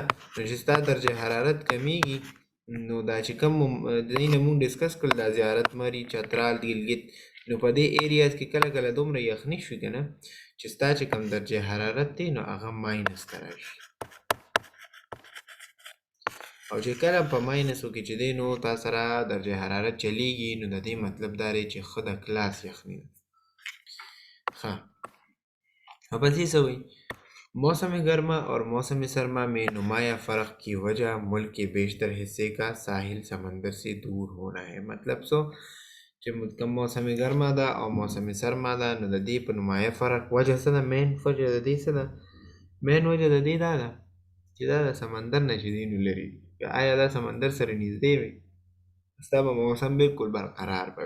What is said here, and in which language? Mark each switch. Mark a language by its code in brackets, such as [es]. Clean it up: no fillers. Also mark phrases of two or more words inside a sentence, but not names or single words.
[ps] نو چې ستا درجه حرارت کمیږي نو دا چې کوم د دې نه مونږ ډسکس کړل دا زیارت، مري، چترال، ګلګت، نو په دې ایریاز کې کله کله دومره یخني شوي که نه چې ستا چې کوم درجه حرارت دی نو هغه ماینس ته راشي. او چې کله په ماینسو کې چې دی نو تا سره درجه حرارت چلیږي نو د دې مطلب دا دی چې ښه د کلاس یخني ده. ښه ورپسې څه وایي؟ [ur] موسم گرما اور موسم سرما میں نمایاں فرق کی وجہ ملک کے بیشتر حصے کا ساحل سمندر سے دور ہونا ہے. [ps] मतलब सो چې کوم موسم ګرما ده او موسم سرما ده نو د دې په نمایه فرق وجه څه ده؟ مین وجه د دې څه ده؟ مین وجه د دې دا ده چې دا د سمندر نه چې دی نو لرې وي. که آیا دا سمندر سره نږدې وي ستا به موسم بالکل برقرار به وي.